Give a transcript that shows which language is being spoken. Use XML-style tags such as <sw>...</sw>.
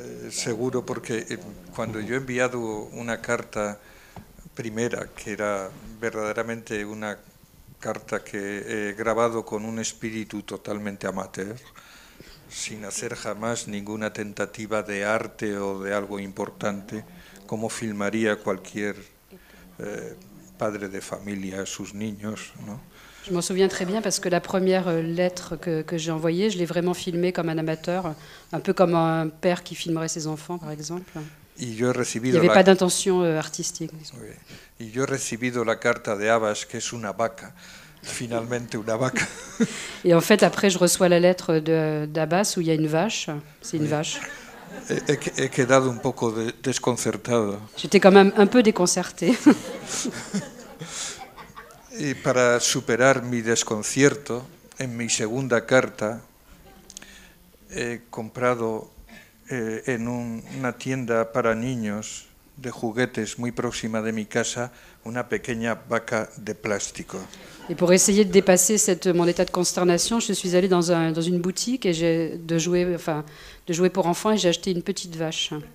<es>Seguro, porque cuando yo he enviado una carta primera, que era verdaderamente una carta que he grabado con un espíritu totalmente amateur, sin hacer jamás ninguna tentativa de arte o de algo importante, como filmaría cualquier padre de familia a sus niños, ¿no?</es> <fr>Je m'en souviens très bien parce que la première lettre que j'ai envoyée, je l'ai vraiment filmée comme un amateur, un peu comme un père qui filmerait ses enfants, par exemple. Il n'y avait pas d'intention artistique.</fr> <es>Oui. Y yo he recibido la carta de Abbas, que es una vaca, finalmente una vaca.</es> <fr>Et en fait, après, je reçois la lettre d'Abbas où il y a une vache. C'est une vache.</fr> <es>He quedado un poco desconcertado.</es> <fr>J'étais quand même un peu déconcertée.</fr> <es>Y para superar mi desconcierto, en mi segunda carta he comprado en una tienda para niños de juguetes muy próxima de mi casa una pequeña vaca de plástico.</es> <fr>Et pour essayer de dépasser mon état de consternation, je suis allée dans une boutique et de jouets pour enfants et j'ai acheté une petite vache.</fr>